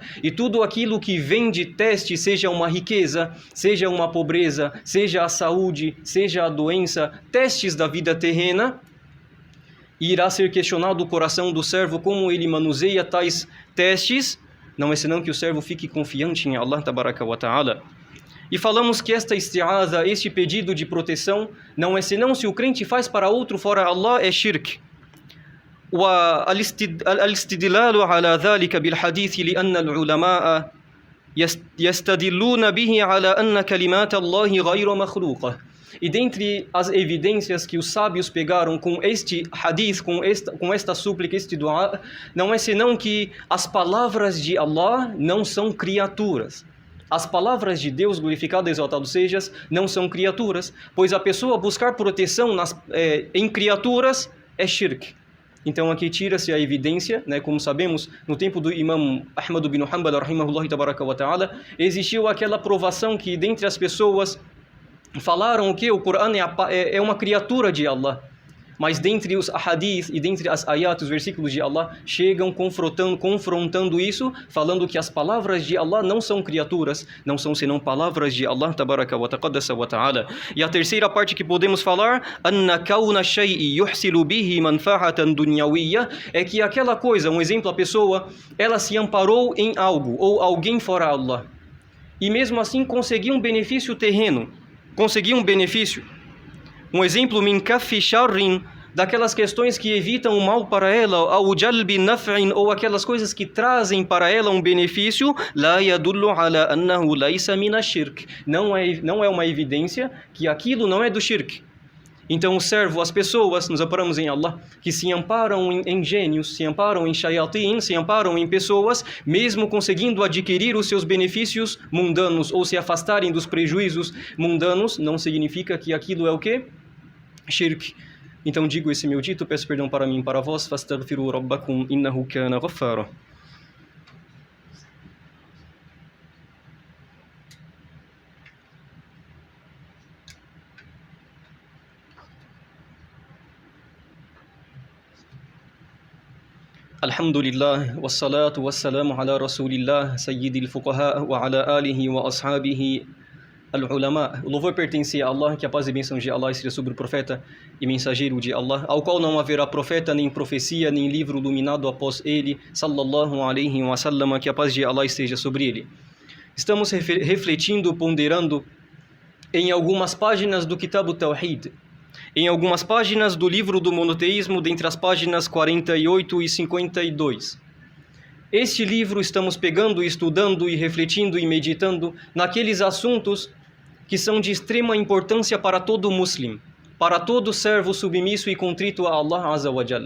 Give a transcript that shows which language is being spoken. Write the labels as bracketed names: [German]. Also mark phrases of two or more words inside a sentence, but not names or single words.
[Portuguese] E tudo aquilo que vem de teste, seja uma riqueza, seja uma pobreza, seja a saúde, seja a doença, testes da vida terrena, irá ser questionado o coração do servo, como ele manuseia tais testes. Não é senão que o servo fique confiante em Allah [Arabic] تبارك وتعالى. [Portuguese] E falamos que esta isti'aza, este pedido de proteção, não é senão se o crente faz para outro fora Allah, é shirk. [Arabic] والاستدلال على ذلك بالحديث لأن العلماء يستدلون به على أن كلمات الله غير مخلوقة. [Portuguese] E dentre as evidências que os sábios pegaram com este hadith, com esta súplica, este dua, não é senão que as palavras de Allah não são criaturas. As palavras de Deus, glorificado e exaltado sejas, não são criaturas, pois a pessoa buscar proteção em criaturas é shirk. Então aqui tira-se a evidência, como sabemos, no tempo do imam Ahmad bin Hanbal, [Arabic] رحمه الله تبارك وتعالى, [Portuguese] existiu aquela provação que dentre as pessoas falaram que o Corão é uma criatura de Allah. Mas dentre os ahadith e dentre as ayat, os versículos de Allah, chegam confrontando isso, falando que as palavras de Allah não são criaturas, não são senão palavras de Allah [Arabic] تبارك وتقدس وتعالى. [Portuguese] E a terceira parte que podemos falar, [Arabic] أن كون شيء يحصل به منفعة دنيوية, [Portuguese] é que aquela coisa, um exemplo, a pessoa, ela se amparou em algo, ou alguém fora Allah, e mesmo assim conseguiu um benefício terreno, um exemplo, [Arabic] من كف شر, [Portuguese] daquelas questões que evitam o mal para ela, ou [Arabic] جلب نفع, [Portuguese] ou aquelas coisas que trazem para ela um benefício, [Arabic] لا يدل على أنه ليس من الشرك. [Portuguese] Não é uma evidência que aquilo não é do shirk. Então o servo, as pessoas, nos amparamos em Allah, que se amparam em gênios, se amparam em shayatin, se amparam em pessoas, mesmo conseguindo adquirir os seus benefícios mundanos, ou se afastarem dos prejuízos mundanos, não significa que aquilo é o quê? Shirk. Então digo esse meu dito, peço perdão para mim e para vós, [Arabic] فاستغفروا ربكم إنه كان غفارا. الحمد لله والصلاة والسلام على رسول الله سيد الفقهاء وعلى آله وأصحابه العلماء. [Portuguese] O louvor pertence a Allah, que a paz e bênção de Allah esteja sobre o profeta e mensageiro de Allah, ao qual não haverá profeta, nem profecia, nem livro iluminado após ele, [Arabic] صلى الله عليه وسلم, [Portuguese] que a paz de Allah esteja sobre ele. Estamos refletindo, ponderando em algumas páginas do Kitab al-Tawhid, em algumas páginas do livro do monoteísmo, dentre as páginas 48 e 52. Este livro estamos pegando, estudando e refletindo e meditando naqueles assuntos que são de extrema importância para todo muslim, para todo servo submisso e contrito a Allah [Arabic] عز وجل.